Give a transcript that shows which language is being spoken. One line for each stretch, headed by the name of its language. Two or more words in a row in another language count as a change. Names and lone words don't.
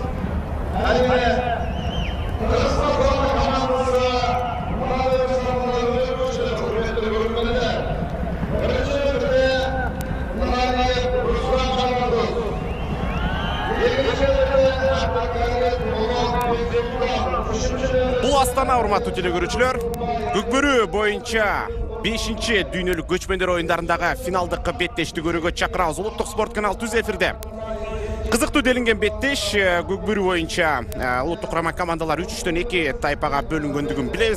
Kazakh: Әрине Қырғызстан командасы мынадай бір сапында өнер көрсетті, құрметті көрермендер. Бірінші нөмірде Нұрғалиев Руслан Жамандос. Екінші нөмірде Абдықалиев Нұрмат Бекбекбаев. Үшінші нөмірде Бұл Астана,
Kyrgyz: урматтуу телекөрүүчүлөр. Көкбөрү боюнча 5-чи дүйнөлүк көчмөндөр оюндарындагы финалдык беттешти көрүүгө чакырабыз. Улуттук спорт каналы түз эфирде. Кызыктуу делинген беттеш Көкбөрү боюнча улуттук курама командалар 3-2 тайпага бөлүнгөндүгүн билебиз.